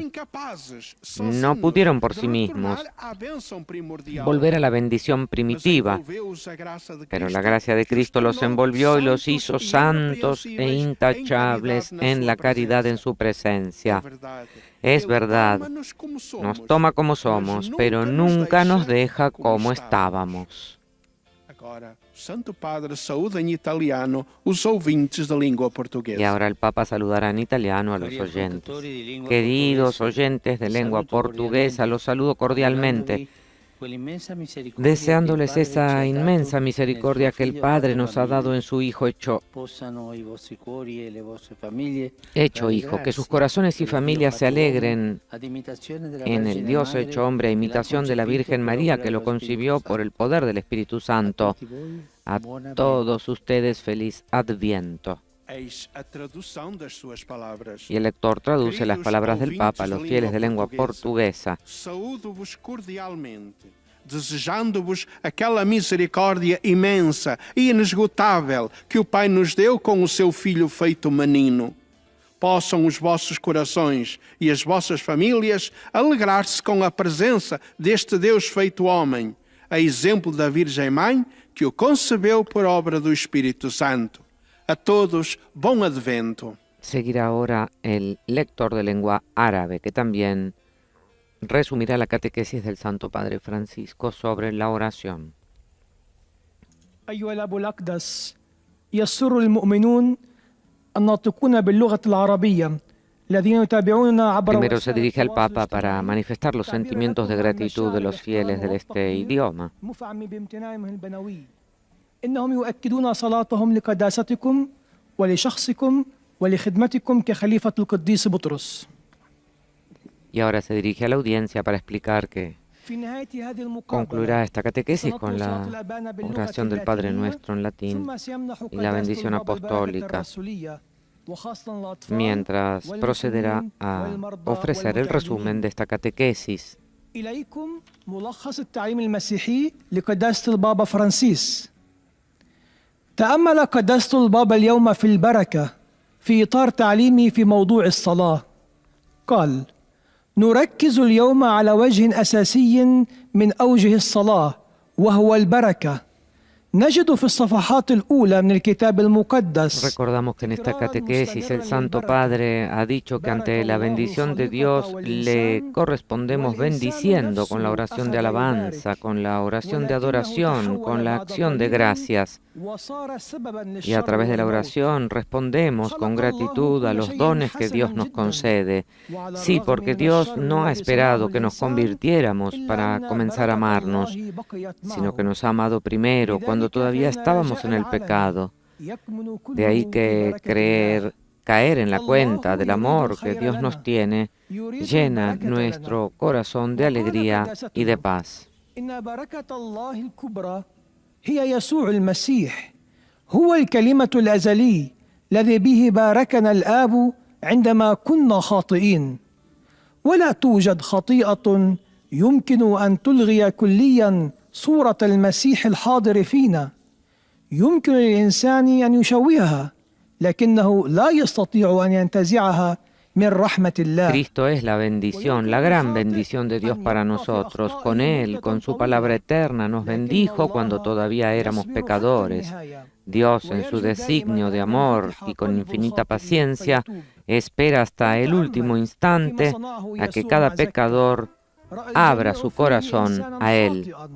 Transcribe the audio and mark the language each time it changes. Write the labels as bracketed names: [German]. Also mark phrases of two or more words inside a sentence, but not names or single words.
[Spanish] No pudieron por sí mismos volver a la bendición primitiva, pero la gracia de Cristo los envolvió y los hizo santos e intachables en la caridad en su presencia. Es verdad, nos toma como somos, pero nunca nos deja como estábamos. [Portuguese] Santo Padre saúda en italiano os ouvintes de língua portuguesa. [Spanish] Y ahora el Papa saludará en italiano a los oyentes. Queridos oyentes de lengua portuguesa, los saludo cordialmente, deseándoles esa inmensa misericordia que el Padre nos ha dado en su Hijo hecho Hijo, que sus corazones y familias se alegren en el Dios hecho hombre, a imitación de la Virgen María, que lo concibió por el poder del Espíritu Santo. A todos ustedes feliz Adviento. Y el lector traduce las palabras del Papa a los fieles de lengua portuguesa. [Portuguese] Saúdo-vos cordialmente, desejando-vos aquela misericórdia imensa e inesgotável que o Pai nos deu com o seu Filho feito menino. Possam os vossos corações e as vossas famílias alegrar-se com a presença deste Deus feito homem, a exemplo da Virgem Mãe, que o concebeu por obra do Espírito Santo. A todos, bom Advento. [Spanish] Seguirá ahora el lector de lengua árabe, que también resumirá la catequesis del Santo Padre Francisco sobre la oración. [Arabic] أيها الأب الأقدس يسر المؤمنون الناطقون باللغة العربية الذين يتابعوننا عبر [Spanish] Primero se dirige al Papa para manifestar los sentimientos de gratitud de los fieles de este idioma. [Arabic] مفعم بامتناعهم البنوي إنهم يؤكدون صلاتهم لقداستكم ولشخصكم ولخدمتكم كخليفة القديس بطرس. [Spanish] Y ahora se dirige a la audiencia para explicar que concluirá esta catequesis con la oración del Padre Nuestro en latín y la bendición apostólica, mientras procederá a ofrecer el resumen de esta catequesis. [Arabic] إليكم ملخص التعليم المسيحي لقداسة البابا فرانسيس. تأمل قداسة البابا اليوم في البركة في إطار تعليمه في موضوع الصلاة. قال: نركز اليوم على وجه أساسي من أوجه الصلاة وهو البركة. نجد في الصفحات الأولى من الكتاب المقدس. [Spanish] Recordamos que en esta catequesis el Santo Padre ha dicho que ante la bendición de Dios le correspondemos bendiciendo con la oración de alabanza, con la oración de adoración, con la acción de gracias. Y a través de la oración respondemos con gratitud a los dones que Dios nos concede. Sí, porque Dios no ha esperado que nos convirtiéramos para comenzar a amarnos, sino que nos ha amado primero, cuando todavía estábamos en el pecado. De ahí que caer en la cuenta del amor que Dios nos tiene llena nuestro corazón de alegría y de paz. [Arabic] هي يسوع المسيح هو الكلمة الأزلي الذي به باركنا الآب عندما كنا خاطئين. ولا توجد خطيئة يمكن أن تلغي كليا صورة المسيح الحاضر فينا. يمكن للإنسان أن يشوهها لكنه لا يستطيع أن ينتزعها. [Spanish] Cristo es la bendición, la gran bendición de Dios para nosotros. Con Él, con su palabra eterna, nos bendijo cuando todavía éramos pecadores. Dios, en su designio de amor y con infinita paciencia, espera hasta el último instante a que cada pecador abra su corazón a Él.